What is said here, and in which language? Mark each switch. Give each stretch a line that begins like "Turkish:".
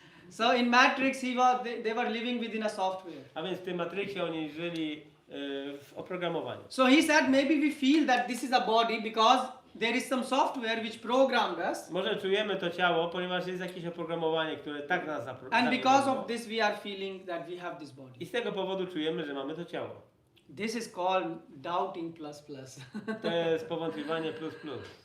English: So in Matrix, they were living within a software.
Polish: A więc w tym Matrixie oni żyli w oprogramowaniu.
English: So he said maybe we feel that this is a body because there is some software which programmed us,
Polish: Może czujemy to ciało, ponieważ jest jakieś oprogramowanie, które tak nas
English: and
Polish: zaprogramowało.
English: because of this we are feeling that we have this body.
Polish: I z tego powodu czujemy, że mamy to ciało.
English: This is called doubting plus plus.
Polish: To jest powątpiewanie plus plus.